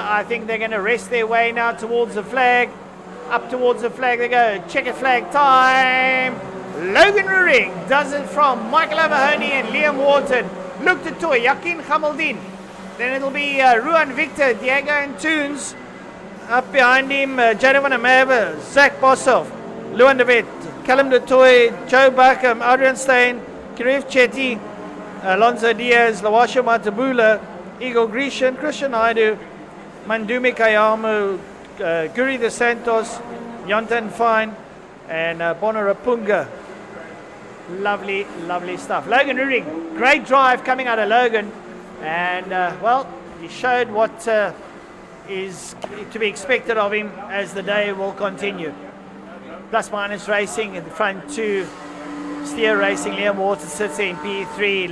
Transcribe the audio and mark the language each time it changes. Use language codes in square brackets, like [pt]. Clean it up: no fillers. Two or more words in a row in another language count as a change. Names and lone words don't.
[en] I think they're going to rest their way now towards the flag. Up towards the flag they go. Checkered flag time. Logan Ruring does it from Michael O'Mahony and Liam Wharton. Luke de Toy, Yakin Hamaldin. Then it'll be Ruan Victor, Diego and Toons. Up behind him, Jaden van der Merwe, Zach Boshoff, Luan de Wet, Callum de Toy, Joe Buckham, Adrian Stein, Kirif Chetty, Alonso Diaz, Lawasha Matabula, Igor Grecian, Christian Naidu, Mandumi Kayamu, Guri de Santos, Yontan Fine, and Bono Rapunga. Lovely, lovely stuff. Logan Ruring, great drive coming out of Logan. And, well, he showed what is to be expected of him as the day will continue. Plus minus racing in the front two. Steer Racing, Liam Water sits in P3.